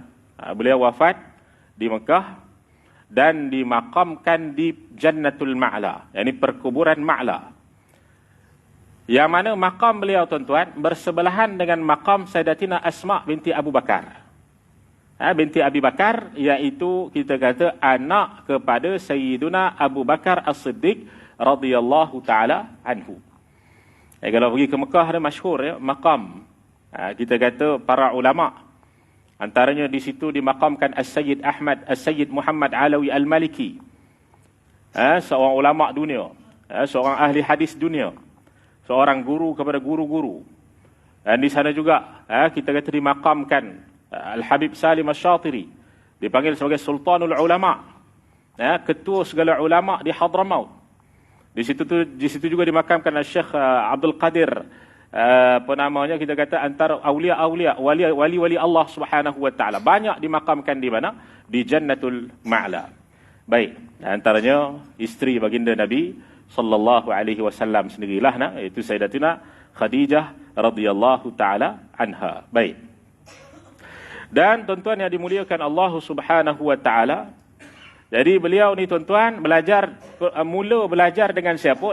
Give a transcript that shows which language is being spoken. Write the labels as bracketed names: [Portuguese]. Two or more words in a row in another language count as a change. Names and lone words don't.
[Malay] Beliau wafat di Mekah dan dimakamkan di Jannatul Ma'la, yakni perkuburan Ma'la. Yang mana makam beliau tuan-tuan bersebelahan dengan makam Sayyidatina Asma binti Abu Bakar. Binti Abi Bakar, iaitu kita kata anak kepada Sayyiduna Abu Bakar As-Siddiq [Arabic] رضي الله تعالى عنه. [Malay] Kalau pergi ke Mekah ada masyhur ya, makam. Kita kata para ulama. Antaranya di situ dimakamkan As-Sayyid Ahmad, As-Sayyid Muhammad Alawi Al-Maliki. Seorang ulama dunia, seorang ahli hadis dunia, seorang guru kepada guru-guru. Dan di sana juga kita kata dimakamkan Al-Habib Salim Asy-Syatiri, dipanggil sebagai Sultanul Ulama, ketua segala ulama di Hadramaut. Di situ juga dimakamkan Syekh Abdul Qadir, kita kata antara awliya-awliya, wali-wali Allah [Arabic] سبحانه وتعالى. [Malay] Banyak dimakamkan di mana? Di Jannatul Ma'la. Baik, antaranya isteri baginda Nabi [Arabic] صلى الله عليه وسلم [Malay] sendirilah iaitu Sayyidatina Khadijah [Arabic] رضي الله تعالى عنها. [Malay] Baik. Dan tuan-tuan yang dimuliakan Allah [Arabic] سبحانه وتعالى, [Malay] jadi beliau ni tuan-tuan mula belajar dengan siapa?